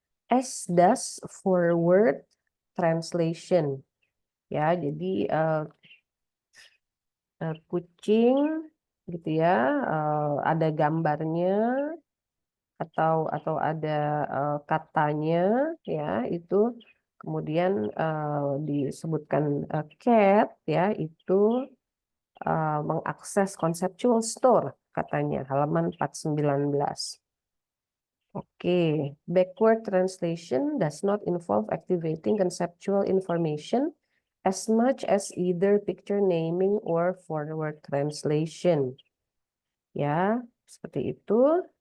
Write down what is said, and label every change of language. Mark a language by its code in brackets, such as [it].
[en] As does forward translation. [id] Ya, jadi kucing gitu ya, ada gambarnya atau ada katanya ya, itu kemudian disebutkan cat ya, itu mengakses conceptual store katanya, halaman 419. [en] Oke, backward translation does not involve activating conceptual information as much as either picture naming or forward translation. [id] Ya, seperti itu.